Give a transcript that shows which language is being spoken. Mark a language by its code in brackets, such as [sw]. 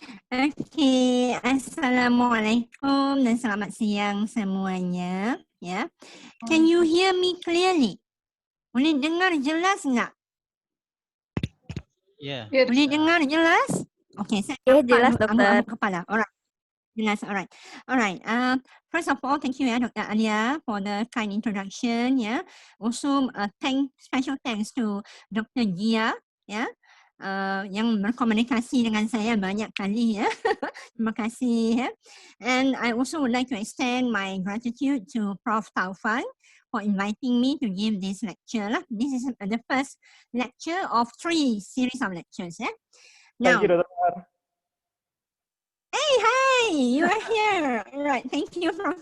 [ms] Okay, Assalamualaikum dan selamat siang semuanya. [en] Ya, can you hear me clearly? [ms] Boleh dengar jelas nggak? [en] Yeah. [ms] Boleh dengar jelas? Okay, saya jelas dokter. angguk kepala. Alright. Jelas, alright. Alright. [en] First of all, thank you, Dr. Alia, for the kind introduction. Yeah. Also, special thanks to Dr. Gia. Yeah. [ms] Yang berkomunikasi dengan saya banyak kali. Ya. Terima kasih. Ya. [en] And I also would like to extend my gratitude to Prof. Taufan for inviting me to give this lecture. This is the first lecture of 3 series of lectures. Yeah. Now, thank you, Dr. Hey, hi, you are here. All right, thank you, Prof.